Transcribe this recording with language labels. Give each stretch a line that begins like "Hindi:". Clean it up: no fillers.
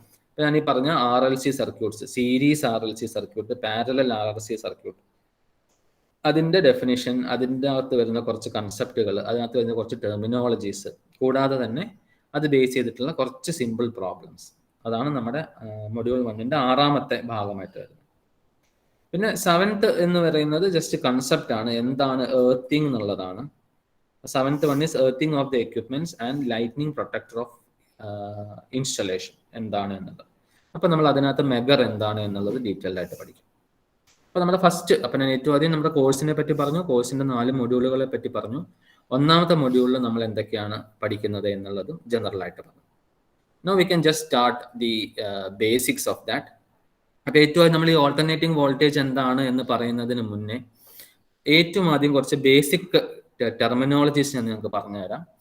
Malayalam: ഇപ്പൊ ഞാൻ ഈ പറഞ്ഞ RLC circuits, series RLC circuit, parallel RLC circuit, അതിന്റെ ഡെഫിനിഷൻ, അതിൻ്റെ അകത്ത് വരുന്ന കുറച്ച് കൺസെപ്റ്റുകൾ, അതിനകത്ത് വരുന്ന കുറച്ച് ടെർമിനോളജീസ്, കൂടാതെ തന്നെ അത് ബേസ് ചെയ്തിട്ടുള്ള കുറച്ച് സിമ്പിൾ പ്രോബ്ലംസ്, അതാണ് നമ്മുടെ മൊഡ്യൂൾ 1-ന്റെ 6ാമത്തെ ഭാഗമായിട്ട് വരുന്നത്. പിന്നെ 7th എന്ന് പറയുന്നത് ജസ്റ്റ് കൺസെപ്റ്റ് ആണ്, എന്താണ് എർത്തിങ് എന്നുള്ളതാണ്.
English: 7th one is earthing of the equipments and lightning protector of installation
Malayalam: എന്താണ് എന്നുള്ളത്. അപ്പൊ നമ്മൾ അതിനകത്ത് മെഗർ എന്താണ് എന്നുള്ളത് ഡീറ്റെയിൽഡ് ആയിട്ട് പഠിക്കും. അപ്പൊ നമ്മുടെ ഫസ്റ്റ്, അപ്പൊ ഞാൻ ഏറ്റവും ആദ്യം നമ്മുടെ കോഴ്സിനെ പറ്റി പറഞ്ഞു, കോഴ്സിന്റെ 4 മൊഡ്യൂളുകളെ പറ്റി പറഞ്ഞു. 1ാമത്തെ മൊഡ്യൂളിൽ നമ്മൾ എന്തൊക്കെയാണ് പഠിക്കുന്നത് എന്നുള്ളതും ജനറൽ ആയിട്ട് പറഞ്ഞു.
English: Now we can just start the basics of that.
Malayalam: അപ്പൊ ഏറ്റവും ആദ്യം നമ്മൾ ഈ ഓൾട്ടർനേറ്റിംഗ് വോൾട്ടേജ് എന്താണ് എന്ന് പറയുന്നതിന് മുന്നേ ഏറ്റവും ആദ്യം കുറച്ച് ബേസിക് ടെർമിനോളജീസ് ഞാൻ നിങ്ങൾക്ക് പറഞ്ഞുതരാം.